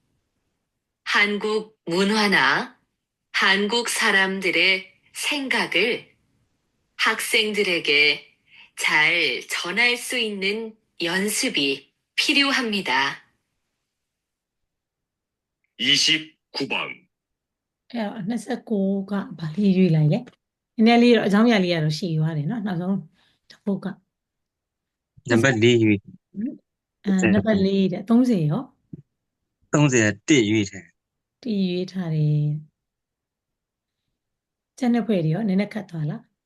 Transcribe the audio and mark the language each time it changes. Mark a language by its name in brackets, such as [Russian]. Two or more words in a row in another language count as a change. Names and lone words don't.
[Korean] 한국 문화나 한국 사람들의 생각을 학생들에게 잘 전할 수 있는 연습이 필요합니다. 29번. [Burmese] 29가 ဘာလေးရွေးလိုက်လဲနည်းနည်းလေးတော့အကြောင်းအရာလေးကတော့ရှိသွားတယ်နော်နောက်ဆုံးတစ်ပုဒ်က နံပါတ်4ရွေး နံပါတ်4တဲ့30ရော 31ရွေးတယ် တီးရွေးထားတယ်ကျန်တဲ့ဖွဲ့တွေရောနည်းနည်းခတ်သွားလား